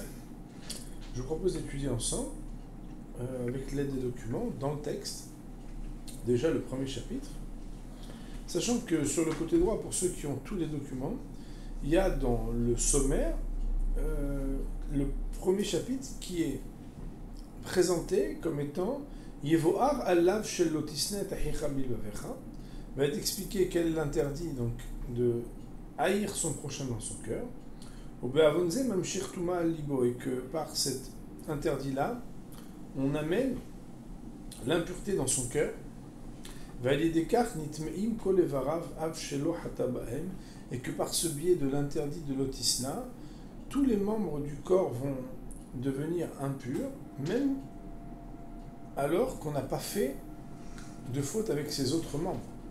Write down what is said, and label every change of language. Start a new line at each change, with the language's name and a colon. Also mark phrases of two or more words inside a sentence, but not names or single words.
French: Je vous propose d'étudier ensemble, avec l'aide des documents, dans le texte, déjà le premier chapitre. Sachant que sur le côté droit, pour ceux qui ont tous les documents, il y a dans le sommaire le premier chapitre qui est présenté comme étant
Hebrew: יבואר עוון של לא תשנא את אחיך בלבבך,
French: va être expliqué quel est l'interdit donc de haïr son prochain dans son cœur. Au
Hebrew: בעוון זה ממשיך טומאה על לבו,
French: et que par cet interdit là on amène l'impureté dans son cœur. Et que par ce biais de l'interdit de l'otisna, tous les membres du corps vont devenir impurs, même alors qu'on n'a pas fait de faute avec ses autres membres.